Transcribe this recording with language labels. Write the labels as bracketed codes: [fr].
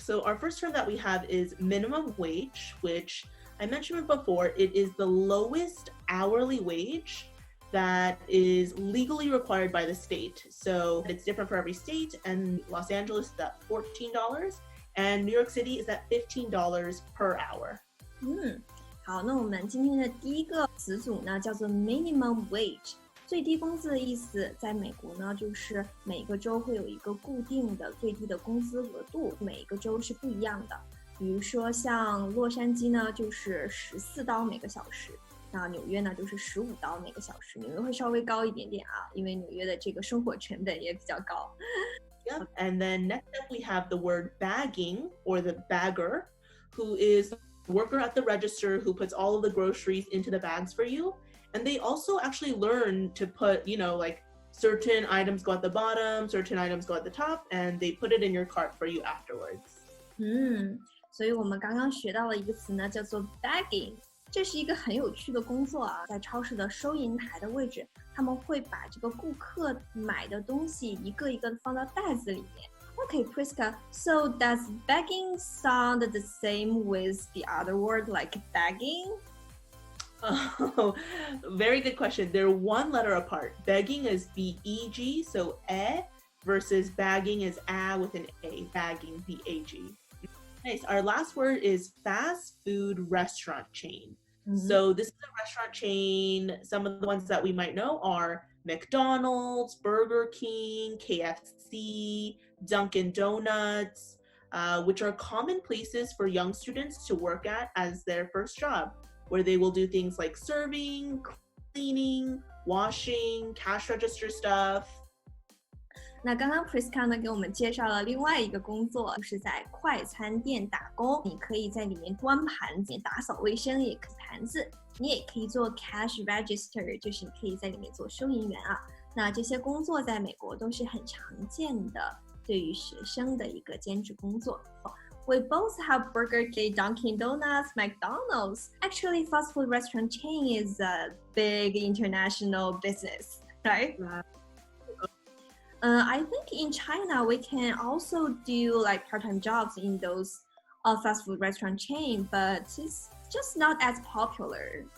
[en] So our first term that we have is minimum wage, which I mentioned before. It is the lowest hourly wage that is legally required by the state. So it's different for every state, and Los Angeles is at $14 and New York City is at $15 per hour. [zh] 好，那我们今天的第一个词组呢，叫做 minimum wage， 最低工资的意思。在美国呢，就是每个州会有一个固定的最低的工资额度，每个州是不一样的。比如说像洛杉矶呢，就是$14每个小时。那纽约呢就是$15每个小时，纽约会稍微高一点点啊，因为纽约的这个生活成本也比较高。 [en] Yep. And then next up we have the word bagging, or the bagger, who is the worker at the register who puts all of the groceries into the bags for you. And they also actually learn to put, like certain items go at the bottom, certain items go at the top, and they put it in your cart for you afterwards. [zh] 所以我们刚刚学到了一个词呢，叫做 bagging。这是一个很有趣的工作啊，在超市的收银台的位置，他们会把这个顾客买的东西一个一个放到袋子里面。 [en] Okay, Prisca, so does bagging sound the same with the other word like bagging? Oh, very good question. They're one letter apart. Begging is B-E-G, so versus bagging is with an A, bagging, B-A-G. Nice. Our last word is fast food restaurant chain. So this is a restaurant chain. Some of the ones that we might know are McDonald's, Burger King, KFC, Dunkin' Donuts, which are common places for young students to work at as their first job, where they will do things like serving, cleaning, washing, cash register stuff. [zh] 那刚刚 Prisca 呢给我们介绍了另外一个工作，就是在快餐店打工。你可以在里面端盘子、打扫卫生，也可以盘子。你也可以做 cash register， 就是你可以在里面做收银员啊。那这些工作在美国都是很常见的，对于学生的一个兼职工作。 [en] We both have Burger King, Dunkin' Donuts, McDonald's. Actually, fast food restaurant chain is a big international business, right? I think in China, we can also do like part-time jobs in those fast food restaurant chain, but it's just not as popular.